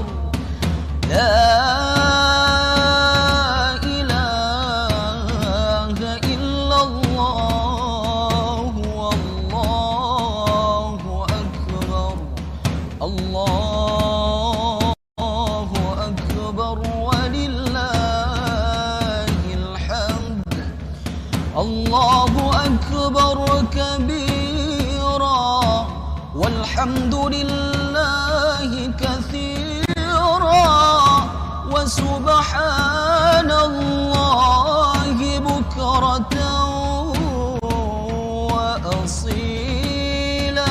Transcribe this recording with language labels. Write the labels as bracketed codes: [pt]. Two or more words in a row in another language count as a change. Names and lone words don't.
[ar] لا إله إلا الله، الله أكبر. الله أكبر ولله. الله أكبر كبيرا والحمد لله كثيرا وسبحان الله بكرة وأصيلا.